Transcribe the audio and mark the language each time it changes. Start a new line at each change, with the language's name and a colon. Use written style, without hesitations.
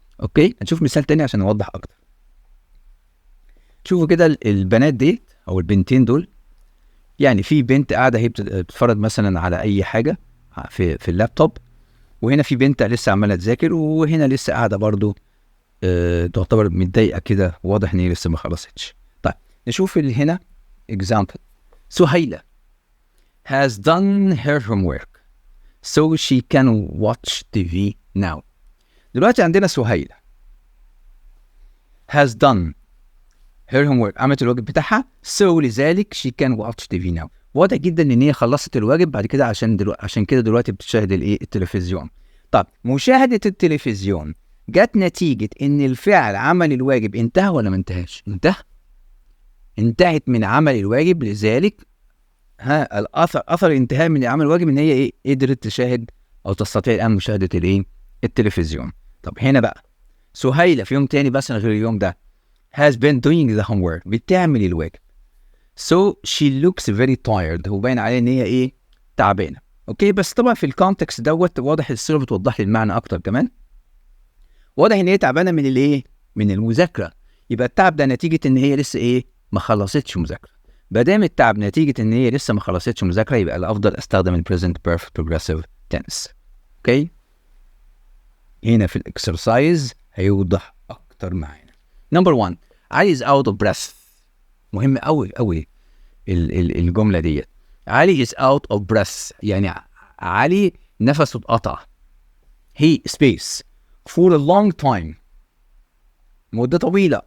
Arabic: اوكي، هنشوف مثال تاني عشان نوضح اكتر. شوفوا كده البنات دي او البنتين دول، يعني في بنت قاعده هي بتتفرج مثلا على اي حاجه في اللابتوب، وهنا في بنت لسه عماله تذاكر، وهنا لسه قاعده برضو تعتبر متضايقه كده، واضح ان هي لسه ما خلصتش. طيب نشوف اللي هنا example.
English: سهيلة has done her homework so she can watch TV now.
Arabic: دلوقتي عندنا
English: سهيلة has done her homework،
Arabic: عملت الواجب بتاعها،
English: so
Arabic: لذلك
English: she can watch TV now.
Arabic: واضح جدا ان هي خلصت الواجب بعد كده عشان كده دلوقتي بتشاهد التلفزيون. طب مشاهدة التلفزيون جت نتيجة ان الفعل عمل الواجب انتهى ولا ما انتهاش؟ انتهت من عمل الواجب، لذلك اثر الانتهاء من عمل الواجب ان هي قدرت تشاهد او تستطيع الان مشاهدة التلفزيون. طب هنا بقى سهيلة في يوم تاني بس غير اليوم ده
English: has been doing the homework،
Arabic: بتعمل الواجب،
English: so she looks very tired،
Arabic: هو باين عليه ان هي تعبانه. اوكي، بس طبعا في الكونتكست دوت واضح الصيغه بتوضح لي المعنى اكتر كمان. واضح ان هي تعبانه من من المذاكره، يبقى التعب ده نتيجه ان هي لسه ما خلصتش مذاكره. ما دام التعب نتيجه ان هي لسه ما خلصتش مذاكره، يبقى الافضل استخدم present perfect progressive tense. اوكي، هنا في الاكسرسايز هيوضح اكتر معانا.
English: Number 1، علي is out of breath.
Arabic: مهم قوي الجمله ديت. علي
English: is out of breath
Arabic: يعني علي نفسه اتقطع.
English: he space for a long time،
Arabic: مدة طويلة.